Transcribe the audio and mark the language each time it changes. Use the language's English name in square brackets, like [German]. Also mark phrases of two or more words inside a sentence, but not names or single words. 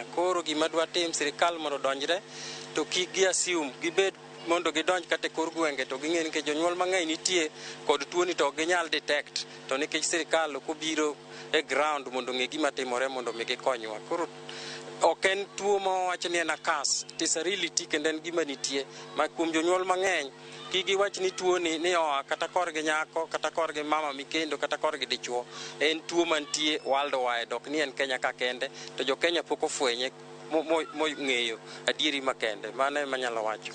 [Luo (Kenya and Tanzania)] Koro gima dwa tim sirikal mondo donjre to kik gi assume gibed mondo gidonj kata kor gwenge to ging'e nikech jonyuol mang'eny nitie kod tuo ni to ginyal detect, to nikech sirikal ok obiro e ground mondo ng'e gima timore mondo mi gikonywa. Koro ok en tuo ma wacho ni en akas, [English] it is a reality [Luo (Kenya and Tanzania)] kendo en gima nitie ma kuom jonyuol mang'eny kik giwach ni tuo ni oa kata korgi nyako kata korgi mama mikendo kata korgi dichuo. En tuo mantie worldwide, ok ni en Kenya ka kende, to jo Kenya pok ofwenye ng'eyo adieri makende. Mano ema nyalo wacho.